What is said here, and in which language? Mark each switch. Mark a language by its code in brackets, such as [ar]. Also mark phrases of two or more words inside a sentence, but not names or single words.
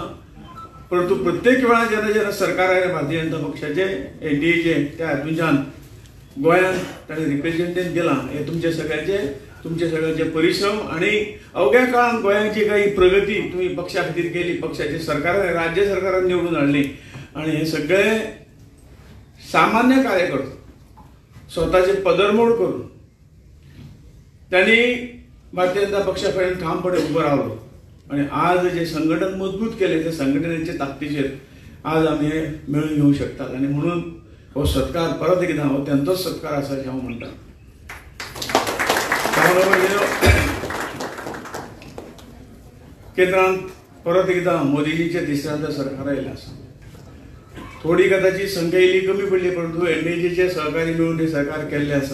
[kok] परंतु प्रत्येक वेळा जेन्ना जेन्ना सरकार आयलें भारतीय जनता पक्षाचे NDAचे त्या हातूंतल्यान गोंयांत ताणें रिप्रेझेंटेशन केलां। [mr] हे तुमचे सगळ्यांचे परिश्रम आणि अवघ्या काळात गोंयांची काही प्रगती तुम्ही पक्षा खातीर केली, पक्षाचे सरकार राज्य सरकारान निवडून हाडली आणि हे सगळे सामान्य कार्यकर्ते स्वतःचे पदरमोड करून त्यांनी भारतीय जनता पक्षापर्यंत ठामपणे उभं राहिलो आणि आज जे संघटन मजबूत केले त्या संघटनेच्या ताकदीचेर आज आम्ही हे मेळून घेऊ शकतात। [kok] आणि म्हणून हो सत्कार परत एकदा हो त्यांचाच सत्कार असा अशें हांव म्हणटा। केंद्रांत परत एकदा मोदीजीचे तिसऱ्यांदा सरकार आयलें आसा। थोडी कदाचित संख्या इल्ली कमी पडली परंतु NDAचे सहकारी मिळून हे सरकार केल्लें आसा।